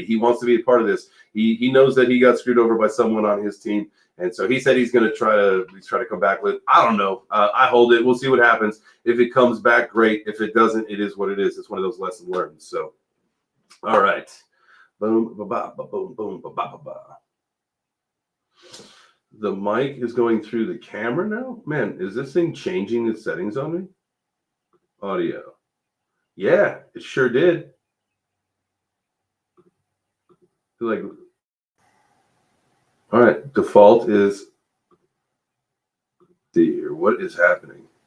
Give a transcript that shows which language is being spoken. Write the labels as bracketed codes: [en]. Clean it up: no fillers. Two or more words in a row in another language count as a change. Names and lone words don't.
[en] He wants to be a part of this. He knows that he got screwed over by someone on his team, and so he said he's going to try to come back with. I don't know. I hold it. We'll see what happens. If it comes back, great. If it doesn't, it is what it is. It's one of those lessons learned. So, all right, boom, ba ba ba boom, boom, ba ba ba ba. The mic is going through the camera now. Man, is this thing changing the settings on me? Audio. Yeah, it sure did. Like. All right, default is, see here, what is happening?